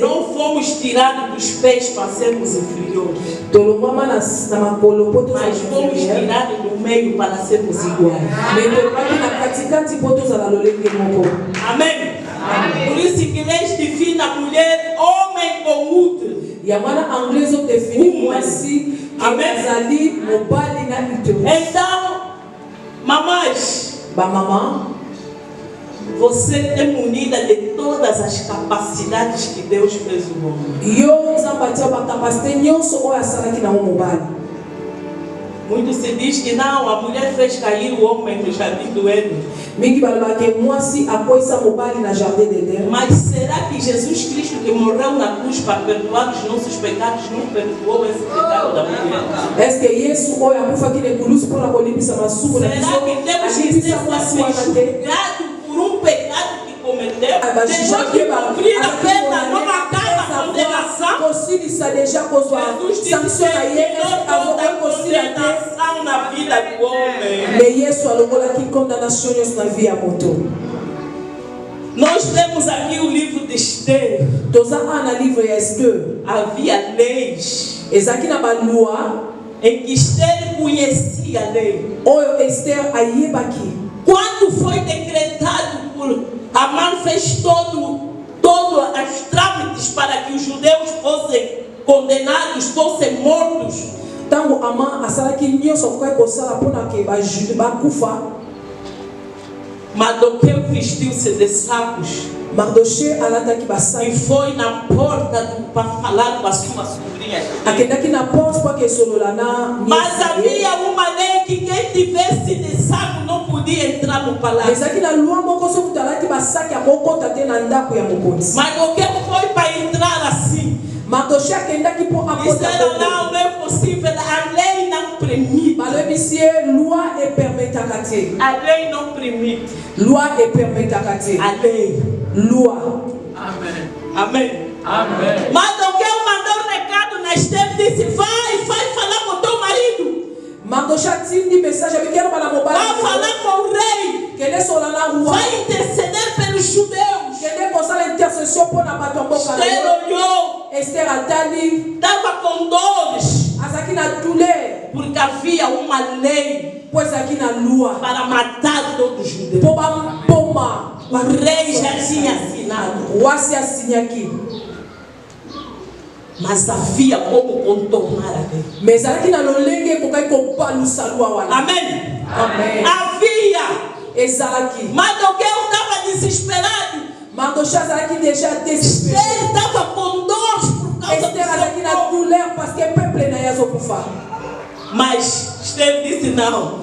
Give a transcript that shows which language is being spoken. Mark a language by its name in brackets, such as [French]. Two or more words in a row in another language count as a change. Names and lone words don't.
[Portuguese] Não fomos tirados dos pés para sermos inferiores. [Lingala] tolongwama na makolo mpo tozala [Portuguese] Mas fomos [Lingala] supérieur. [Portuguese] tirados do meio para sermos iguais. [Lingala] me tolobaki na katikati mpo tozala lolenge moko. [Portuguese] Amém? Por isso que inglês define a mulher homem com útero. [Lingala] yango wana anglais ezodefinir mwasi Amen. azali mobali na utero. [Portuguese] Então, mamães, [Lingala] bamama [Portuguese] você é munida de todas as capacidades que Deus fez no homem. [Lingala] yo nzambe atia bakapasite nyonso oyo asalaki nango mobali. [Portuguese] Muito se diz que não, a mulher fez cair o homem no jardim do Éden. [Lingala] mingi balobaka ke mwasi akwisa mobali na jardin d'Eden. [Portuguese] Mas será que Jesus Cristo, que morreu na cruz para perdoar os nossos pecados, não perdoou esse pecado da mulher? [French] est ce que [Lingala] yesu oyo akufaki na ekulusu mpona kolimbisa masumu na biso [Portuguese] Será que temos que [Lingala] alimbisa [Portuguese] ser [Lingala] mwasi wana te? [Portuguese] julgados por um pecado que cometeu? Depois [Lingala] bajujaki [Portuguese] de cumprir a pena, não acaba a condenação. [Lingala] kosilisa deja kozwa [Portuguese] Jesus disse [Lingala] sanction na ye [Portuguese] que não [Lingala] azokoki [Portuguese] toda [Lingala] kosila te. [Portuguese] condenação na vida do homem. [Lingala] me yesu alongolaki condamnation nyonso na vie ya moto. [Portuguese] Nós lemos aqui o livro de Esther. [Lingala] Toza ana livre ya Esther. [Portuguese] Havia leis [Lingala] Ezaki na balua. [Portuguese] em que Esther conhecia a lei. [Lingala] Oyo Esther ayebaki. [Portuguese] Quando foi decretado por Amã, fez todo os trâmites para que os judeus fossem condenados, fossem mortos. [Lingala] Tango Amã asalaki nyonso kwa kosala pona ke ba jude ba kufa. [Portuguese] Mardoqueu vestiu-se de sacos [Lingala] Mardoché alataki [Portuguese] e [Lingala] basaki. [Portuguese] foi na porta para falar com a sua sobrinha. [Lingala] Akendaki na porte kwa ke solola na [Portuguese] Mas havia uma lei que quem tivesse de saco não podia entrar no palácio. [Lingala] ezaki na loi moko soki talaki basaki akokota te na ndako ya mokonzi. [Portuguese] Mardoqueu foi para entrar assim. [Lingala] Mardoché akendaki mpo akota [Portuguese] Disseram, não é possível, a lei não permite. [Lingala] balobisi ye loi epermetaka te. [Portuguese] A lei não permite. [Lingala] Loi epermetaka te. [Portuguese] A lei. [Lingala] Loi. Amen. [Portuguese] Amém. [Lingala] Amen. [Portuguese] Mardoqueu mandou um recado na Esther, disse, vai falar com teu marido. [Lingala] Mardoché atindi message abikelo bana [Portuguese] Vai [Lingala] mobali. [Portuguese] falar com o rei. [Lingala] Kende sola na roi. [Portuguese] Vai interceder pelos judeus. [Lingala] Kende kosala intercession mpo na bato ya mboka na [Portuguese] Esther [Lingala] yo. [Portuguese] olhou, [Lingala] Esther atali. [Portuguese] estava com dores, [Lingala] Azaki na douleur. [Portuguese] porque havia uma lei [Lingala] Mpo ezalaki na loi. [Portuguese] para matar todos os judeus. [Lingala] Mpo bamboma. [Portuguese] O rei já tinha assinado, [Lingala] Wasi asinyaki. [Portuguese] mas havia como contornar a lei. [Lingala] Mais ezalaki na lolenge ekokaki kopalusa loi wana. [Portuguese] Amém. [Lingala] Amen. [Portuguese] Havia. [Lingala] Ezalaki. [Portuguese] Mardoqueu estava desesperado. [Lingala] Mardoché azalaki [French] déjà désespéré. [Portuguese] Ele estava com dores por causa [Lingala] Esther azalaki [Portuguese] do [Lingala] na [Portuguese] seu povo. [French] douleur parce que peuple [Lingala] na ye azokufa. [Portuguese] Mas Esther disse não.